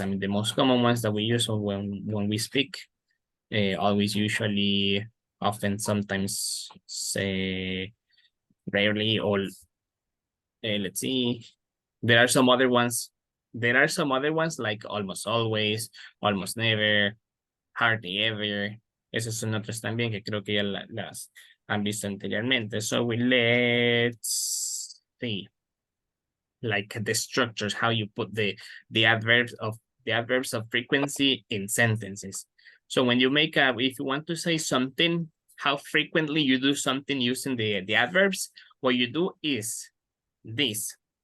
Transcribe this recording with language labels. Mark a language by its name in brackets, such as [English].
[English] I mean, the most common ones that we use when we speak. Always, usually, often, sometimes, say, rarely, or let's see. There are some other ones. There are some other ones like almost always, almost never, hardly ever. [Spanish] Esas son otras también que creo que ya las han visto anteriormente. [English] So let's see. Like the structures, how you put the adverbs of frequency in sentences. So when you make if you want to say something, how frequently you do something using the adverbs, what you do is this.